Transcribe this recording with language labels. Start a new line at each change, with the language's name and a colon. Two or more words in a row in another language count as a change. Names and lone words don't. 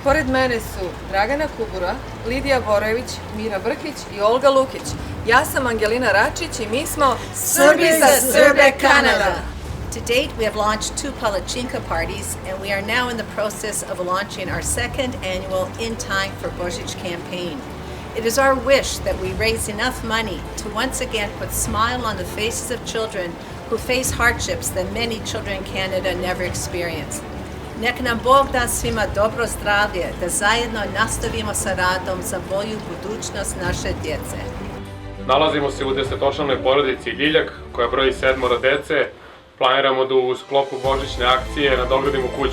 Serbian: Pored mene su Dragana Kubura, Lidija Borojević, Mira Brkić i Olga Lukić. Ja sam Angelina Račić i mi smo Srbi za Srbe Kanada.
English: To date, we have launched 2 Palačinka parties, and we are now in the process of launching our 2nd annual In Time for Božić campaign. It is our wish that we raise enough money to once again put smile on the faces of children who face hardships that many children in Canada never experience.
Serbian: Nek nam Bog da svima dobro zdravlje, da zajedno nastavimo sa radom za bolju budućnost naše djece. Nalazimo se u 10-članoj porodici Ljiljak, koja broji 7 dece. Planiramo da u sklopu božićne akcije nadogradimo kuću.